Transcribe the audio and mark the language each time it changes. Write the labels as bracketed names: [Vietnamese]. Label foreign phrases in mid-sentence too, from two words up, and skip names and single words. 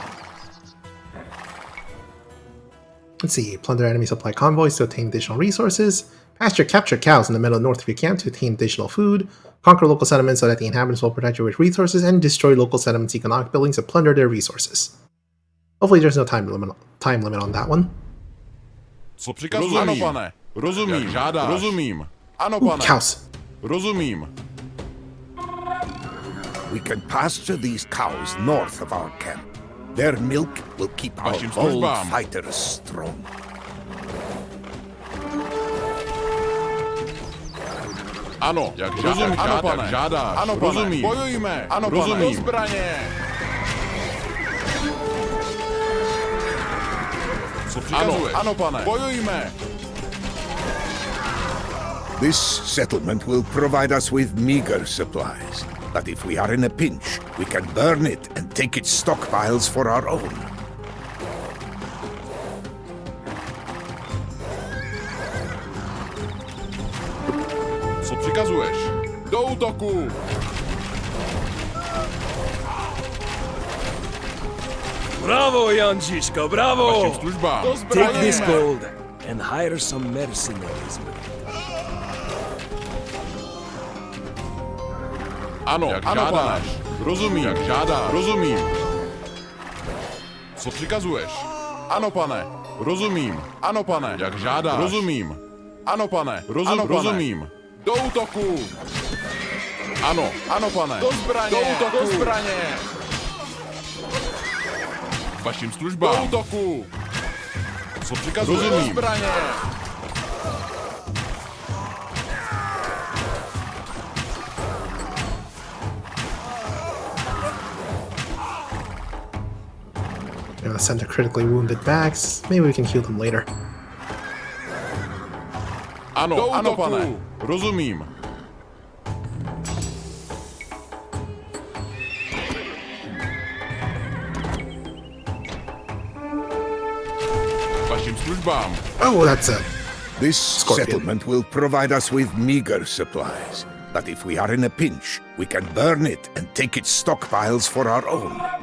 [English] Let's see. Plunder enemy supply convoys to obtain additional resources. Pasture capture cows in the middle and north of your camp to obtain additional food. Conquer local settlements so that the inhabitants will protect you with resources, and destroy local settlements' economic buildings to plunder their resources. Hopefully there's no time limit on that one. [Czech] Co přikazuješ? Ano, pane. Rozumím. Žádáš. Rozumím. Ano, pane. [English] Cows. [Czech] Rozumím. [English] We can pasture these cows north of our camp. Their milk will keep our bold fighters strong. [Czech] Ano, jak rozumím. Ano, pane. Žádáš. Ano, pane. Rozumím. Bojujme. Ano, pane. Rozumím. Zbraně. Co přikazuješ? Ano, pane. Bojujme. [English] This settlement will provide us with meager supplies. But if we are in a pinch, we can burn it and take its stockpiles for our own. [Czech] Co přikazuješ? Do útoku! Bravo, Jan Zizka, bravo! Vašim službám. [English] Take this gold and hire some mercenaries. [Czech] Ano, jak žádáš. Rozumím. Jak žádáš. Rozumím. Co přikazuješ? Ano, pane. Rozumím. Ano, pane. Jak žádáš. Rozumím. Ano, pane. Rozumím. Do útoku. Ano. Ano, pane. Do zbraně. Do útoku. Do zbraně. Vašim službám. Do útoku. Co přikazuješ? Rozumím. Do zbraně. [English] I'm gonna send the critically wounded back. Maybe we can heal them later. [Czech] Ano, ano, pane. Rozumím. Vašim službám. [English] Oh, that's it. This Scorpion. settlement will provide us with meager supplies. But if we are in a pinch, we can burn it and take its stockpiles for our own.